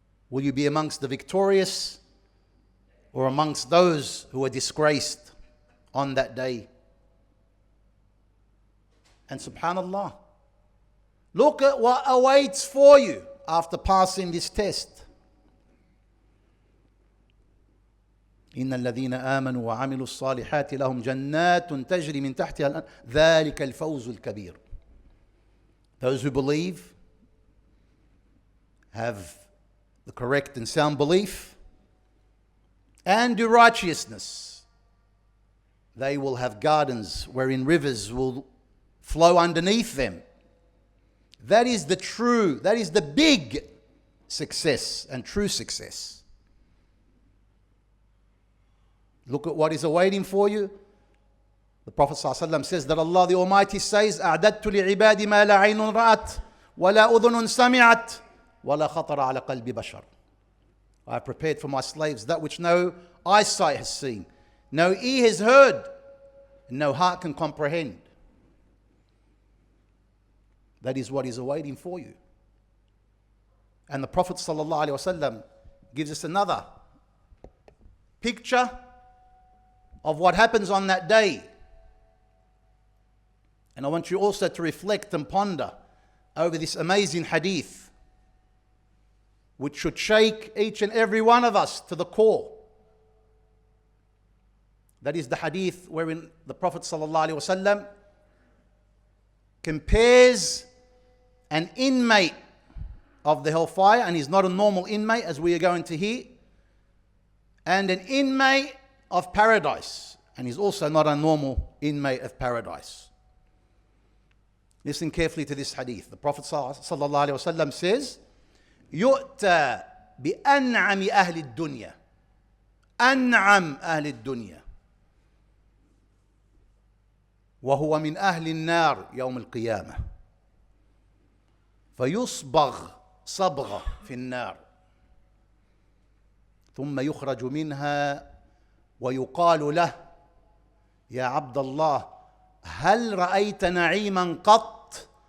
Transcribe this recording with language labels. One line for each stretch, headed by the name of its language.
English: Will you be amongst the victorious or amongst those who are disgraced on that day? And subhanallah, look at what awaits for you after passing this test.
Arabic: إن الذين آمنوا وعملوا الصالحات لهم جنات تجري من تحتها الأنهار ذلك الفوز الكبير.
English: Those who believe, have the correct and sound belief, and do righteousness, they will have gardens wherein rivers will flow underneath them. That is the big success and true success. Look at what is awaiting for you. The Prophet ﷺ says that Allah the Almighty says,
Arabic: أعددت لعبادي ما لا عين رأت ولا أذن سمعت ولا خطر على قلب بشر.
English: I have prepared for my slaves that which no eyesight has seen, no ear has heard, and no heart can comprehend. That is what is awaiting for you. And the Prophet ﷺ gives us another picture of what happens on that day. And I want you also to reflect and ponder over this amazing hadith, which should shake each and every one of us to the core. That is the hadith wherein the Prophet ﷺ compares an inmate of the hellfire, and he's not a normal inmate as we are going to hear, and an inmate of paradise, and he's also not a normal inmate of paradise. Listen carefully to this hadith. The Prophet ﷺ says,
Arabic: يؤتى بأنعم أهل الدنيا
English: أنعم أهل الدنيا
Arabic: وهو من أهل النار يوم القيامة فيصبغ صبغة في النار ثم يخرج منها ويقال له يا عبد الله هل رأيت نعيما قط؟